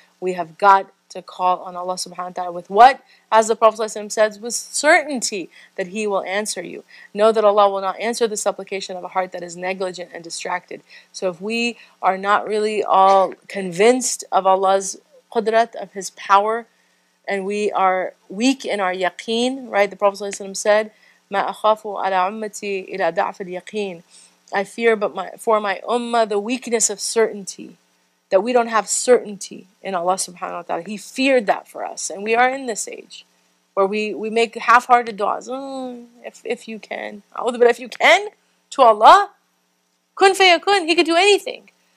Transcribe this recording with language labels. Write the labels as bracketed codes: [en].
[en] We have got to call on Allah subhanahu wa ta'ala with what? As the Prophet ﷺ says, with certainty that He will answer you. Know that Allah will not answer the supplication of a heart that is negligent and distracted. So if we are not really all convinced of Allah's qudrat, of His power, and we are weak in our yaqeen, right? [ar] The Prophet ﷺ said, مَا أَخَافُ عَلَى عُمَّتِي إِلَى دَعْفِ الْيَقِينِ. [en] I fear for my ummah the weakness of certainty, that we don't have certainty in Allah subhanahu wa ta'ala. He feared that for us, and we are in this age where we make half-hearted du'as. If you can. But if you can, to Allah, kun fayakun, He can do anything.